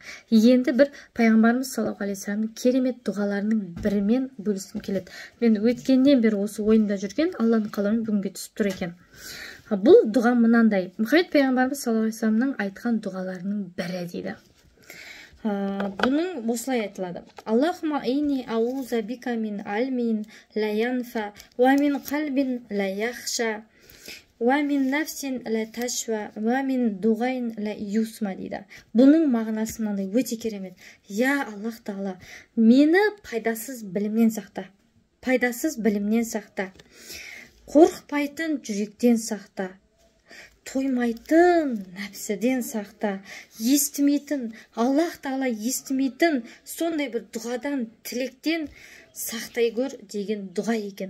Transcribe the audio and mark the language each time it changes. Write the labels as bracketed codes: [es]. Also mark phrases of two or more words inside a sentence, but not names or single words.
[kk] Енді бір пайғамбарымыз [ar] صلى الله عليه وسلم [kk] керемет дұғаларының бірімен бөліскім келеді. Мен өткеннен бері осы ойында жүрген Алланың қалауымен бүгінге түсіп тұр екен. Бұл дұға мынандай. Мұхаммед пайғамбарымыз [ar] صلى الله عليه وسلم [kk] айтқан дұғаларының бірі дейді. Бұның осылай айтылады. [ar] اللهم إني أعوذ بك من علم لا ينفع ومن قلب لا يخشع ومن نفس لا تشبع ومن دعاء لا يسمع дейді. [kk] Бұның мағынасы мынандай өте керемет. Я Аллах Тағала, мені пайдасыз білімнен сақта. Пайдасыз білімнен сақта. Қорқпайтын жүректен сақта. Тоймайтын нәпсіден сақта, естімейтін, Аллах Тағала естімейтін сондай бір дұғадан, тілектен сақтай көр деген дұға екен.